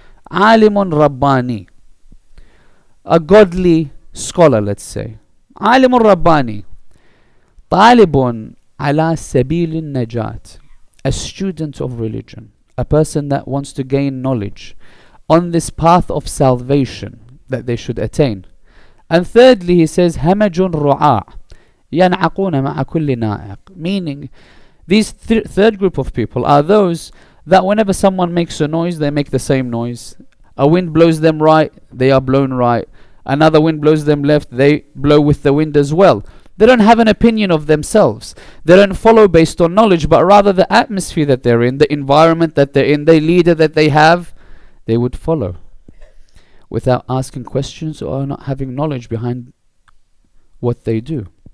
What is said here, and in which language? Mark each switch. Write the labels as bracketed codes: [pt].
[en] Alimun Rabbani, a godly scholar, let's say, [ar] عالم رباني. طالب على سبيل النجاة. [en] A student of religion. A person that wants to gain knowledge on this path of salvation that they should attain. And thirdly, he says, [ar] همج رعاع ينعقون مع كل نائق. [en] Meaning, these third group of people are those that whenever someone makes a noise, they make the same noise. A wind blows them right, they are blown right. Another wind blows them left, they blow with the wind as well. They don't have an opinion of themselves. They don't follow based on knowledge, but rather the atmosphere that they're in, the environment that they're in, the leader that they have, they would follow without asking questions or not having knowledge behind what they do.